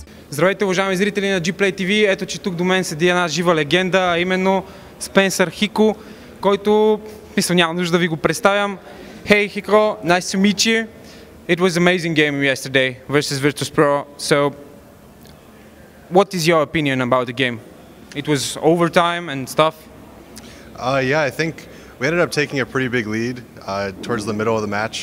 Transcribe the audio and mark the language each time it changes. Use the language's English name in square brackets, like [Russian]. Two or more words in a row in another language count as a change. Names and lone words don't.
[Bulgarian] Здравейте, уважаеми зрители на GPlayTv. Ето, че тук до мен седи една жива легенда, а именно Спенсър Хико, който, мисля, няма нужда да ви го представям. [English] Hey Hiko, nice to meet you. It was an amazing game yesterday versus Virtus.pro. So, what is your opinion about the game? It was overtime and stuff. Yeah, I think we ended up taking a pretty big lead towards the middle of the match.